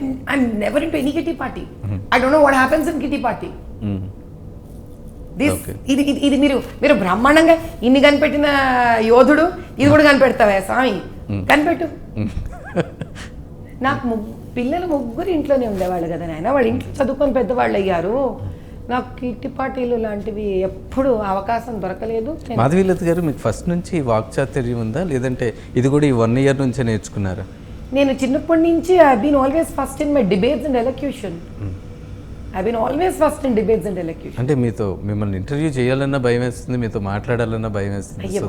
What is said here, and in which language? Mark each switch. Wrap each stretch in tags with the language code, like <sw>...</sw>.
<en>I'm never into any kitty party. I don't know what happens in kitty party.</en> <te>ఇది మీరు బ్రహ్మాండంగా ఇన్ని కనిపెట్టిన యోధుడు ఇది కూడా కనిపెడతావా స్వామి? కనిపెట్టు. నాకు పిల్లలు ముగ్గురు ఇంట్లోనే ఉండేవాళ్ళు కదా నాయన. వాళ్ళు ఇంట్లో చదువుకొని పెద్దవాళ్ళు అయ్యారు. నాకు కిట్టి పార్టీలు లాంటివి ఎప్పుడు అవకాశం దొరకలేదు. మాధవీలత గారు, మీకు ఫస్ట్ నుంచి వాక్చాతుర్యం ఉందా, లేదంటే ఇది కూడా ఈ 1 year నుంచే నేర్చుకున్నారా? నేను చిన్నప్పటి నుంచి</te> <en>I've been always first in my debates and elocution. I've been always first in debates and elocution.</en> <te>అంటే మిమ్మల్ని ఇంటర్వ్యూ చేయాలన్నా భయం వేస్తుంది, మీతో మాట్లాడాలన్నా భయం వేస్తుంది.</te>